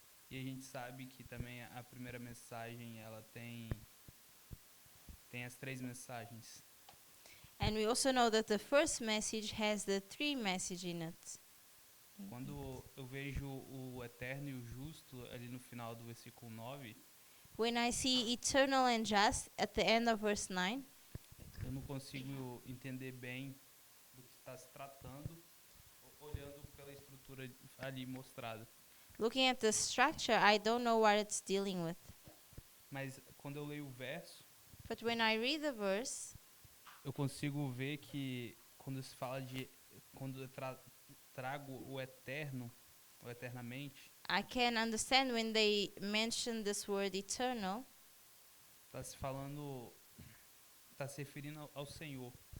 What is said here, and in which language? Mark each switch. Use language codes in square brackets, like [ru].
[pt] E a gente sabe que também a primeira mensagem, ela tem as 3 mensagens. [en] And we also know that the first message has the 3 messages in it. [pt] Quando eu vejo o eterno e o justo ali no final do versículo 9, [en] When I see eternal and just at the end of verse 9, [pt] eu não consigo entender bem do que está se tratando, olhando pela estrutura ali mostrada. [en] looking at the structure, I don't know what it's dealing with. [pt] Mas quando eu leio o verso, [en] But when I read the verse, [pt] eu consigo ver que quando se fala de, quando eu trago o eterno, ou eternamente, [en] I can understand when they mention this word eternal, [pt] está se falando, está se referindo ao Senhor,